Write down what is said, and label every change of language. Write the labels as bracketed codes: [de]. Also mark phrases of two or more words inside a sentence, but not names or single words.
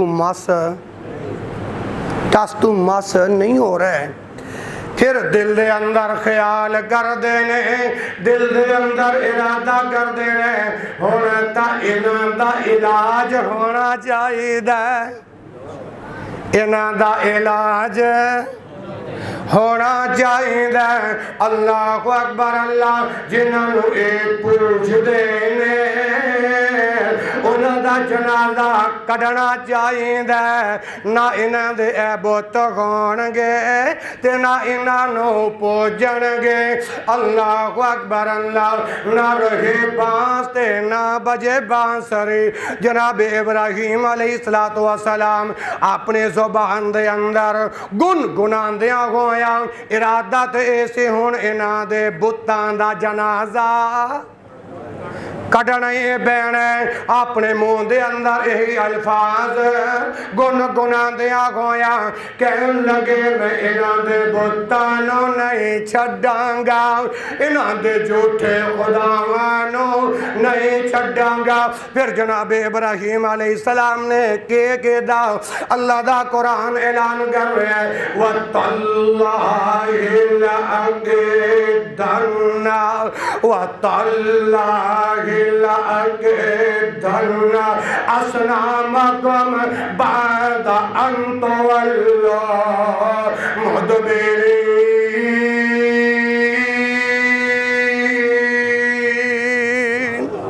[pa] تو مس نہیں ہو رہے پھر دل دے اندر خیال کر دینے دل دے اندر ارادہ کر دینے ہونا تا انہاں دا علاج ہونا چاہیے انہاں دا علاج ہونا چاہیے [ar] اللہ اکبر [pa] اللہ جنہاں نو ایک پوچھ دینے انہاں دا جنازہ کڈنا چاہیے نہ انہاں دے بت ہون گے تے نہ انہاں نو پوجن گے [ar] اللہ اکبر [pa] اللہ [ur] نہ رہے بانس تے نہ بجے بانسری [pa] جناب ابراہیم [ar] علیہ السلام [pa] اپنے زبان دے اندر گنگنان دیا ہویا ارادہ تے ایسے ہون انہاں دے بتاں دا جنازہ کڈنے بینے اپنے منہ دے اندر یہی الفاظ گنگنا دیا ہویا کہن لگے میں انہاں دے بتانو نہیں چھڈاں گا انہاں دے جھوٹے خداوانو نہیں چھڈاں گا پھر جناب ابراہیم [ar] علیہ السلام [pa] نے کہ دا اللہ دا قرآن اعلان کر رہے ہیں وَتَاللَّهِ [ar] لَأَكِيدَنَّ وَتَاللَّهِ لَأَكِيدَنَّ أَصْنَامَكُمْ بَعْدَ أَن تُوَلُّوا مُدْبِرِينَ